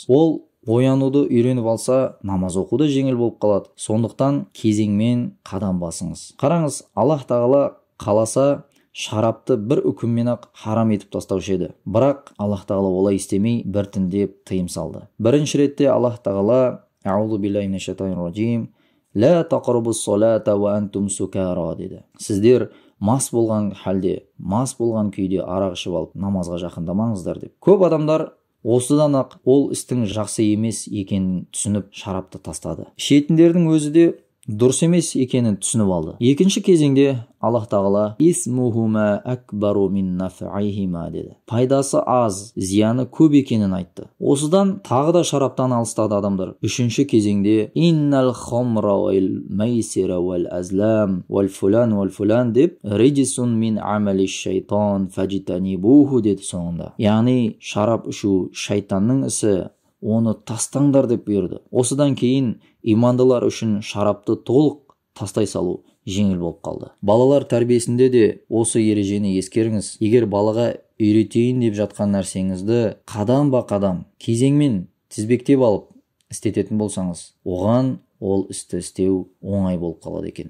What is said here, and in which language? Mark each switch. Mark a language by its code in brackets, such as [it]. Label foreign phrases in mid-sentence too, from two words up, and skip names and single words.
[kk] Ол оянуды үйреніп алса, намаз оқуды жеңіл болып қалады. Сондықтан кезеңмен қадам басыңыз. Қараңыз, Аллах тағала қаласа шарапты бір үкіммен-ақ харам етіп тастаушы еді. Бірақ Аллах тағала олай істемей біртіндеп тыйым салды. Бірінші ретте Аллах тағала [ar] أعوذ بالله من الشيطان الرجيم «لا تقربوا الصلاة وأنتم سكارى» [kk] деді. Сіздер мас болған халде, мас болған күйде арақ ішіп алып намазға жақындамаңыздар деп. Көп адамдар осыдан-ақ ол істің жақсы емес екенін түсініп шарапты тастады. Ішетіндердің өзі де дұрыс емес екенін түсініп алды. Екінші кезеңде Аллах тағала [ar] إثمهما أكبر من نفعهما [kk] деді. Пайдасы аз, зияны көп екенін айтты. Осыдан тағы да шараптан алыстады адамдар. Үшінші кезеңде [ar] إن الخمر والميسر والأزلام والفلان [kk] деп [ar] رجس من عمل الشيطان فاجتنبوه [kk] деді соңында. Яғни шарап ішу шайтанның ісі, оны тастаңдар деп бұйырды. Осыдан кейін имандылар үшін шарапты толық тастай салу жеңіл болып қалды. Балалар тәрбиесінде де осы ережені ескеріңіз. Егер балаға үйретейін деп жатқан нәрсеңізді қадам ба қадам, кезеңмен тізбектеп алып істететін болсаңыз, оған ол істі істеу оңай болып қалады екен.